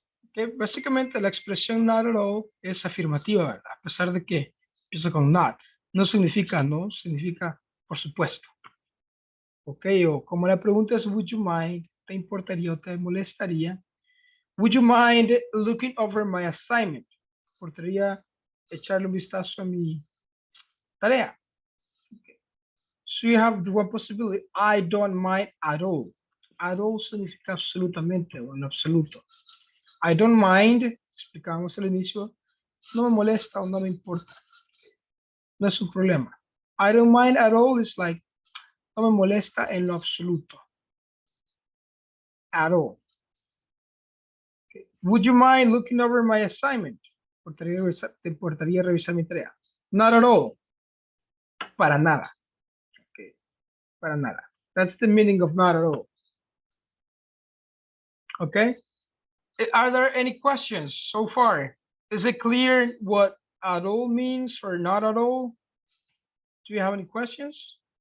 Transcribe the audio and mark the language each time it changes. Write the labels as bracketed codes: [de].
[es] Okay, básicamente la expresión [en] not at all [es] es afirmativa, ¿verdad? A pesar de que empieza con not. No significa no, significa por supuesto. Ok, o como la pregunta es, [en] would you mind? [es] ¿Te importaría o te molestaría? [en] Would you mind looking over my assignment? [es] ¿Podría echarle un vistazo a mi tarea? Okay. [en] So you have one possibility. I don't mind at all. At all [es] significa absolutamente o en absoluto. [en] I don't mind, [es] explicamos al inicio, no me molesta o no me importa. No es un problema. [en] I don't mind at all is like, [es] no me molesta en lo absoluto. [en] At all. Okay. Would you mind looking over my assignment? [es] ¿Te importaría revisar mi tarea? [en] Not at all. [es] Para nada. Okay. Para nada. [en] That's the meaning of not at all. Okay. Are there any questions so far? Is it clear what at all means or not at all? Do you have any questions?